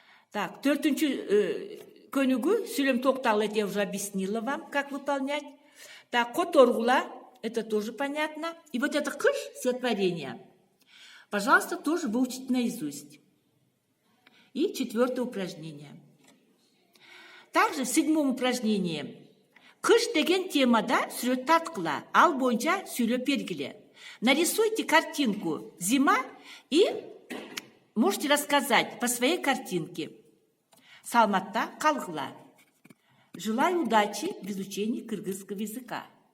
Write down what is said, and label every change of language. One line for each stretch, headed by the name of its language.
Russian: Так,
Kyrgyz: 4-чү көнүгү сүйлөм токталып,
Russian: я уже объяснила вам, как выполнять. Так, которгула, это тоже понятно. И вот это кыш, стихотворение, пожалуйста, тоже выучите наизусть. И 4-е упражнение. Также в 7-м упражнении
Kyrgyz: кыш деген темада сүрөт тарткыла, ал боюнча сүйлөп бергиле.
Russian: Нарисуйте картинку «Зима» и можете рассказать по своей картинке.
Kyrgyz: Саламатта калгыла.
Russian: Желаю удачи в изучении кыргызского языка.